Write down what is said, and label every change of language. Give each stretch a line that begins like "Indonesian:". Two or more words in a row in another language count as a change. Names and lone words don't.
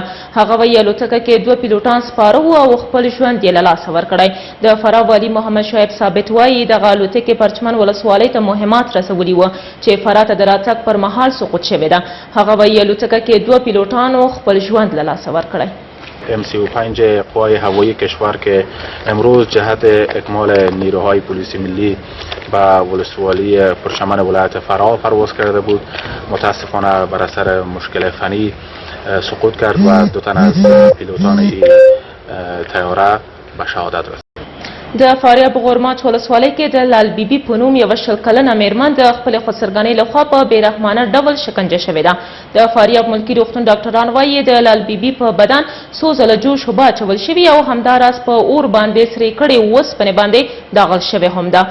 Pashto: هغه وایي الوتکه کې 2 پیلوټان سپاره وو او خپل ژوند یې له لاسه ورکړی. د فراه والي محمد شعیب ثابت وایي دغه الوتکې پرچمن ولسوالۍ ته مهمات رسولي وو چې فراه ته د راتګ پر مهال سقوط شوې ده. هغه وایي الوتکه کې 2 پیلوټانو خپل ژوند له لاسه ورکړی.
Persian: M35 قوای هوایی کشور که امروز جهت اکمال نیروهای پلیس ملی به ولسوالی پرچمن ولایت فراه پرواز کرده بود. متاسفانه بر اثر مشکل فنی سقوط کرد و 2 تن از پیلوتان این طیاره به شهادت رسید.
Pashto: د فاریاب غورماچ ولسوالۍ کې د لال بیبي په نوم یوه 20 کلنه میرمن د خپلې خودسرګنۍ لخوا په بېرحمانه ډول شکنجه شوې ده. د فاریاب ملکي روغتون ډاکټران وایي د لال بیبي په بدن څو ځله جوش اوبه اچول شوي او همداراز په اور باندې سرې کړې اوسپنې باندې داغل شوې هم ده.